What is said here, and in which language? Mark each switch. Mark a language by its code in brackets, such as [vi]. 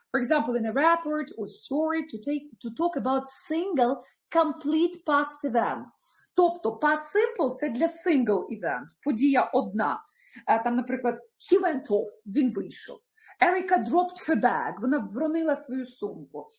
[en] For example, in a report or story to talk about single complete past event. [uk] Тобто past simple – це для [en] single event, [uk] подія одна. Там, наприклад, [en] he went off, [uk] він вийшов. [en] Erica dropped her bag, [uk] вона вронила свою сумку.